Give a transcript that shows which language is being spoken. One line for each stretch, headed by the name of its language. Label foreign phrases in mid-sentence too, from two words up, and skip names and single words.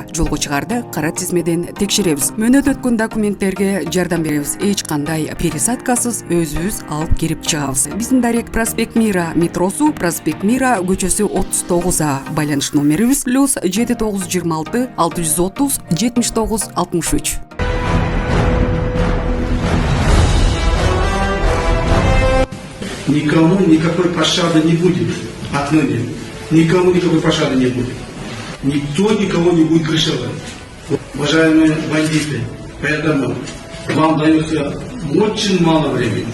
Kyrgyz: Жолго чыгарды кара тизмеден текшеребиз. Мөөнөт өткөн документтерге жардам беребиз. Эч кандай пересадкасыз өзүбүз алып кирип чыгабыз. Биздин Дарек проспект Мира метросу, проспект Мира көчөсү 39А. Байланыш номерибиз +7926 630 79 63.
Russian: Никому никакой пощады не будет. Отныне. Никому никакой пощады не будет. Никто никого не будет крышевать. Уважаемые бандиты, поэтому вам дается очень мало времени.